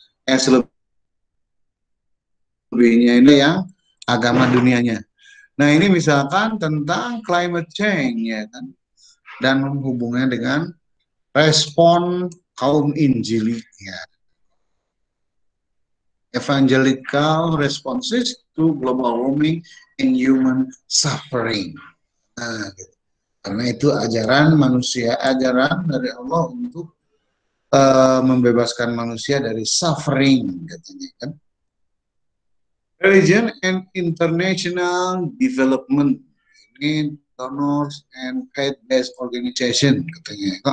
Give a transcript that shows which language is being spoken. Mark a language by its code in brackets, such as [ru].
[id] Selebihnya ini yang agama dunianya. Nah ini misalkan tentang climate change ya kan, dan hubungannya dengan respon kaum Injili ya. [en] Evangelical responses to global warming and human suffering. [id] Nah, gitu. Karena itu ajaran manusia, ajaran dari Allah untuk membebaskan manusia dari suffering, katanya kan. [en] Religion and international development. Ini donors and faith-based organization, [id] katanya.